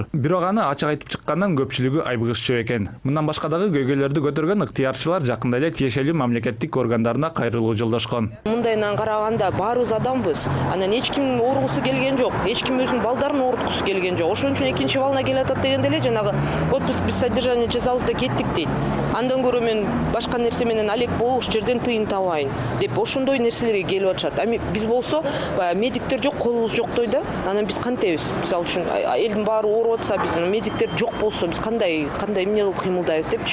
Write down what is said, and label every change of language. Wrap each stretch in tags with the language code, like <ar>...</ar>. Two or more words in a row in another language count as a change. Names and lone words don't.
<ky>Бирок аны ачык айтып чыккандан көпчүлүгү айбыгышчу экен. Мындан башка дагы көйгөйлөрдү көтөргөн ыктыярчылар жакында эле тиешелүү мамлекеттик органдарына кайрылуу жолдошкон. Мындайдан караганда баарыбыз адамбыз. Анан эч ким ооргусу келген жок, эч ким өзүнүн балдарын ооруткусу келген жок. Ошон үчүн экинчи волна келатат дегенде эле жанагы</ky> <ru>отпуск без содержания</ru> <ky>жасабыз да кеттик дейт. Андан көрө мен башка нерсе менен алек болуп ушул жерден тыйын табайын деп ошондой нерселерге келип атышат. Ами биз болсо медиктер жок, колубуз жоктой да. Анан биз кантайбыз? Мисалы үчүн элдин баары ооруп атса, биз медиктер жок болсо биз кандай эмне кылып кыймылдайбыз деп.</ky>